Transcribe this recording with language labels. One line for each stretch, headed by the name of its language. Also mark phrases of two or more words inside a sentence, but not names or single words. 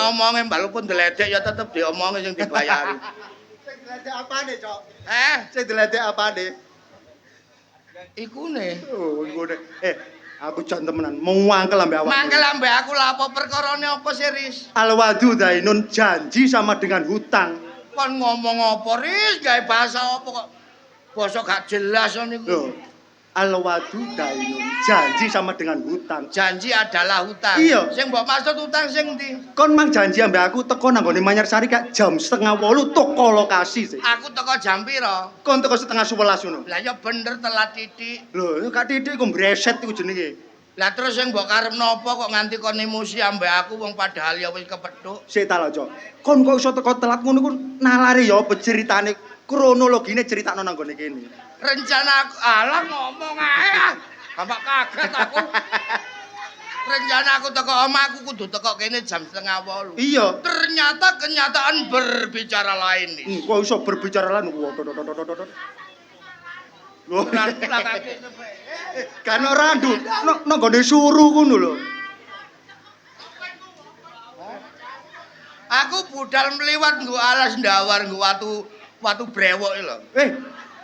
Javanese: Ya omonge walaupun deledek ya tetep diomongi sing dibayari. sing diledek apane cok Eh, sing diledek apane ikune. oh iku aku jan temenan mau mangkel ambek awak Mangkel ambek aku lah apa perkarane apa sih, Riz?
Arabic: الوعد دين
Indonesian: janji sama dengan hutang
Javanese: Kon ngomong apa, Riz? Gawe bahasa apa kok basa gak jelas ngono iku.
Indonesian: lho
Arabic: الوعد دين
Indonesian: janji sama dengan hutang Janji adalah hutang. Iya.
Javanese: Sing mbok maksud hutang sing ndi? kon mang janji ambek aku teko nang gone Manyarsari kak jam 7:30 toko lokasi sih Aku teko jam pira? kon teko 10:30 ngono Lah ya bener telat titik. lho kak titik iku mbreset iku jenenge Lah terus sing mbok karepno apa kok nganti kon emosi ambek aku wong padahal ya wis kepethuk. sik ta lho cok kon kok iso teko telat ngono ku nalare ya apa ceritane kronologine critakno nang gone kene Rencana aku alah ngomong ae. Gampang kaget aku. Rencana aku teko omahku kudu teko kene jam 7:30. iya
Indonesian: Ternyata kenyataan berbicara lain nih.
Javanese: kok iso berbicara lan lho kan ora nduk nang gone suru ngono lho Aku budal mliwat nggo alas ndawar nggo watu brewok lho.